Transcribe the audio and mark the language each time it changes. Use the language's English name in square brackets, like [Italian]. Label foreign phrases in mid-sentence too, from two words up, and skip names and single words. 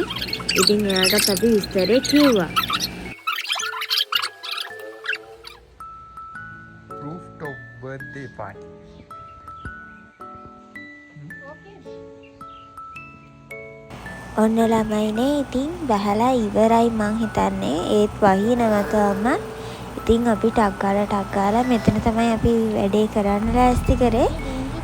[Sinhala] ඉතින් එයාටත් අපි විස්තරේ කිව්වා. [English] Rooftop birthday party. [Sinhala] ඔන්න ළමයිනේ ඉතින් බහලා ඉවරයි මං හිතන්නේ. ඒත් වහිනවා තාම. ඉතින් අපි ටක් ගාලා මෙතන තමයි අපි වැඩේ කරන්න ලෑස්ති කරේ.